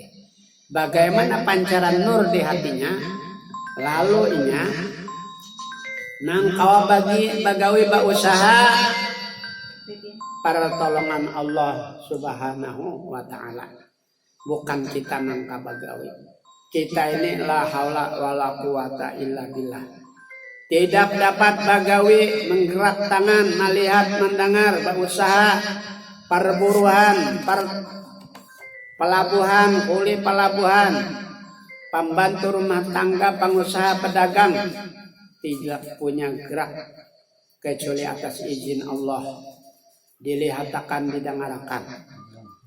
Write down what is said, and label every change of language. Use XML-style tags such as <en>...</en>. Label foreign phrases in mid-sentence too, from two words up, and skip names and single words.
<bjn>Bagaimana pancaran nur di hatinya? Lalu inya nang kawa bagawi usaha pertolongan Allah</bjn> <ar>Subhanahu wa ta'ala.</ar> <bjn>Bukan kita nang kabagawi. Kita ini</bjn> <ar>la haula wala quwata illa billah.</ar> <bjn>Tidak dapat bagawi menggerak tangan, melihat, mendengar, berusaha, perburuan, pelabuhan, kuli pelabuhan, pembantu rumah tangga, pengusaha, pedagang, tidak punya gerak kecuali atas izin Allah, dilihatakan, didengarkan.</bjn>